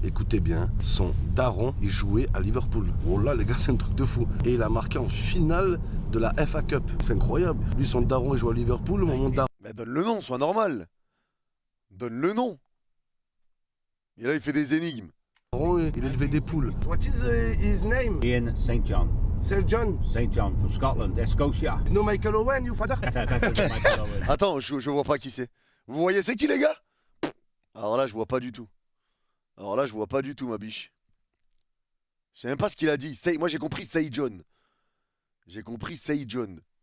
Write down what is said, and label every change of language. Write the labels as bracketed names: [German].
[French] Écoutez bien, son daron, il jouait à Liverpool. Oh là, les gars, c'est un truc de fou. Et il a marqué en finale de la FA Cup. C'est incroyable. Lui, son daron, il joue à Liverpool, mon daron. Mais donne le nom, sois normal. Donne le nom. Et là, il fait des énigmes. Il élevait des poules. [English] What is his name? Ian St. John. St. John. St. John from Scotland, Scotia. No Michael Owen, you father? Michael Owen. [French] Attends, je vois pas qui c'est. Vous voyez c'est qui, les gars? Alors là, je vois pas du tout. Ma biche. Je sais même pas ce qu'il a dit. Moi, j'ai compris Say John. [English] Say John.